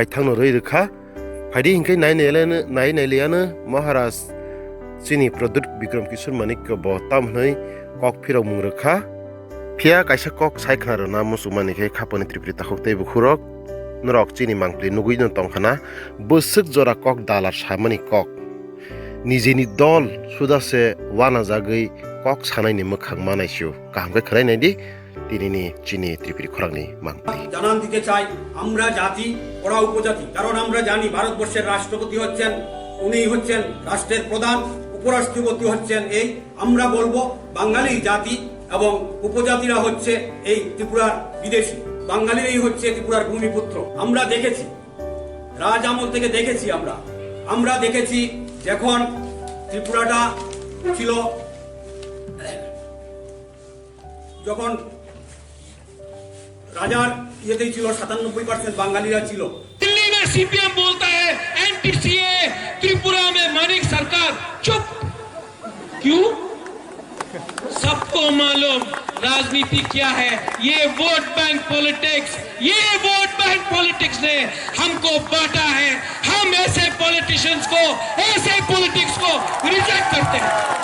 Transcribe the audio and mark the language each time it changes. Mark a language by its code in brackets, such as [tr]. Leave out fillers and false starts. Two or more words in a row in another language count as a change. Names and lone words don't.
[trp] thangno rei rekha phaidi hingkai nai neleana maharaj sini pradut bikram kishor manik ko bo tam hnai kok phirok mung rekha phia kaisa kok saikhna rona musumani khe khaponi tripri takhokte bukhurok Norok chini mangpli nugui no tongkhana busuk jora kok dalar samani kok nijini dol suda se wana jagoi kok sanai ni mukhang manaishu kahamke khrai nai di tinini chini tripiri khorangni mangpli [bn] জানান দিতে চাই আমরা জাতি ওরা উপজাতি কারণ আমরা জানি ভারতবর্ষের রাষ্ট্রপতি হচ্ছেন উনি হচ্ছেন রাষ্ট্রের প্রধান উপরাষ্ট্রপতি হচ্ছেন এই আমরা বলবো বাঙালি জাতি এবং উপজাতিরা হচ্ছে এই ত্রিপুরার বিদেশী বাঙালিরাই হচ্ছে ত্রিপুরার ভূমিপুত্র আমরা দেখেছি রাজ আমল থেকে দেখেছি আমরা দেখেছি যখন ত্রিপুরাটা ছিল যখন রাজার ইয়েতেই ছিল 97% বাঙালিরা ছিল [hi] दिल्ली में सीपीएम बोलता है एनटीसीए त्रिपुरा में मानिक सरकार चुप क्यों सबको मालूम राजनीति क्या है ये [en] vote bank [hi] पॉलिटिक्स ने हमको बांटा है हम ऐसे पॉलिटिशियंस को ऐसे पॉलिटिक्स को रिजेक्ट करते हैं